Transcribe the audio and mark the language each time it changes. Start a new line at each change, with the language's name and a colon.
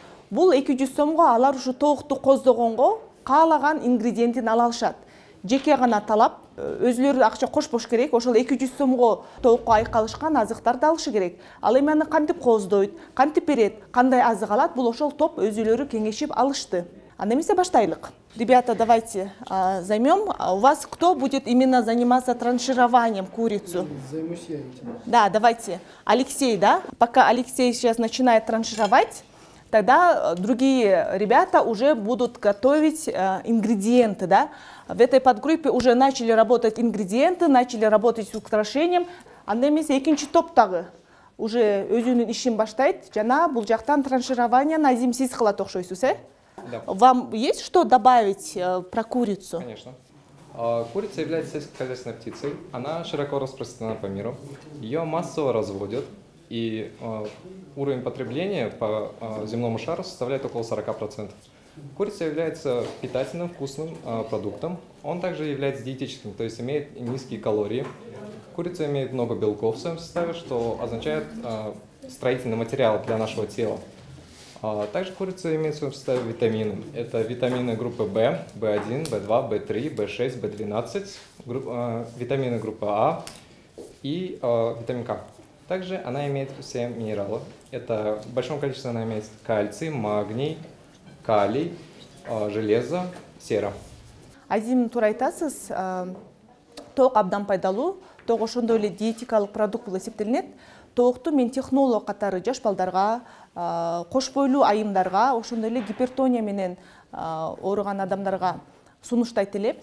Kyrgyz: Бул 200 сомго алар ушу тоокту коздогонго каалаган ингредиентин ала алышат. Жеке гана талап, өзүлөрү акча кошпош керек. Ошол 200 сомго тоокко айкалышкан азыктарды алышы керек. Ал эми аны кантип кооздойт, кантип берет, кандай азык алат, бул ошол топ өзүлөрү кеңешип алышты. Анда эмесе баштайлык.
Russian: Ребята, давайте займем. У вас кто будет именно заниматься траншированием курицу? Займусь я этим. Да, давайте. Алексей, да? Пока Алексей сейчас начинает траншировать, тогда другие ребята уже будут готовить ингредиенты, да? В этой подгруппе уже начали работать ингредиенты, начали работать с украшением.
Kyrgyz: Анда эмесе экинчи топтагы уже өзүнүн ишин баштайт. Жана бул жактан траншированияны Азим сиз кылат окшойсуз,
Russian: Да. Вам есть что добавить про курицу? Конечно. Курица является сельскохозяйственной птицей. Она широко распространена по миру. Ее массово разводят. И уровень потребления по земному шару составляет около 40%. Курица является питательным, вкусным продуктом. Он также является диетическим, то есть имеет низкие калории. Курица имеет много белков в своем составе, что означает строительный материал для нашего тела. Также курица имеет в своем составе витамины. Это витамины группы В, В1, В2, В3, В6, В12, витамины группы А и витамин К. Также она имеет все минералы. Это в большом количестве она имеет кальций, магний, калий, железо, сера.
Kyrgyz: Азим туура айтасыз, тоок абдан пайдалуу, тоок ошондой эле диетикалык продукт болуп эсептелинет. Тоокту мен технолог катары жаш балдарга, кош бойлуу айымдарга, ошондой эле гипертония менен ооруган адамдарга сунуштайт элем.